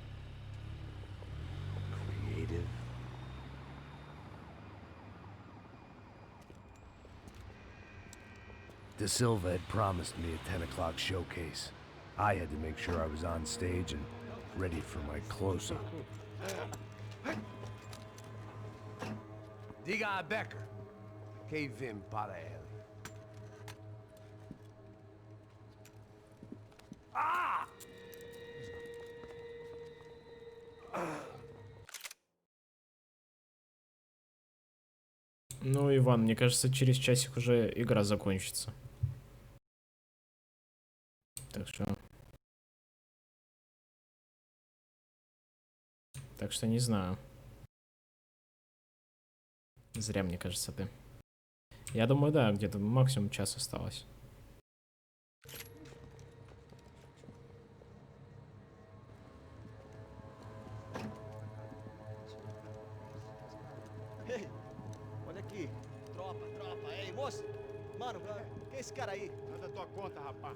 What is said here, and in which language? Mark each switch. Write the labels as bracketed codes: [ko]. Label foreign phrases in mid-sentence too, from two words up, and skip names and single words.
[en] Creative? De Silva had promised me a 10 o'clock showcase. I had to make sure I was on stage and ready for my close-up. [pt] Diga a Becker. Que vim para ele. Ah! [ru] Ну, Иван, мне кажется, через часик уже игра закончится. Так что не знаю. Зря, мне кажется, ты. Я думаю, да, где-то максимум час осталось. [pt] Ei, olha aqui. Tropa. Ei, moço. Mano, quem é esse cara aí? Manda tua conta, rapaz.